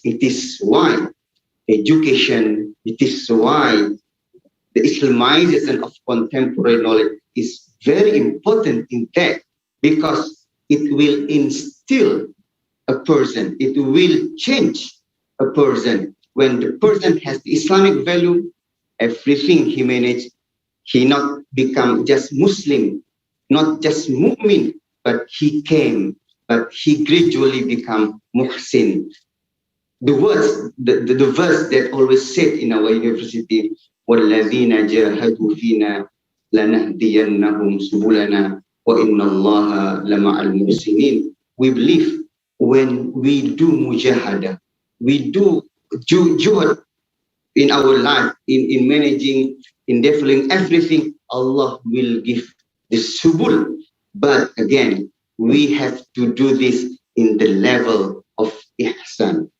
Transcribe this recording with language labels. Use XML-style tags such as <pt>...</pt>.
<en>It is why education, it is why the Islamization of contemporary knowledge is very important in that, because it will instill a person, it will change a person. When the person has the Islamic value, everything he managed, he not become just Muslim, not just mu'min, but he gradually become muhsin. The verse that always said in our university,</en> <ar>وَالَّذِينَ جَاهَدُوا فِينَا لَنَهْدِيَنَّهُمْ سُبُلَنَا وَإِنَّ اللَّهَ لَمَعَ الْمُحْسِنِينَ.</ar> <en>We believe when we do mujahada, we do juhad in our life, in managing, in developing everything, Allah will give the subul. But again, we have to do this in the level of ihsan.</en>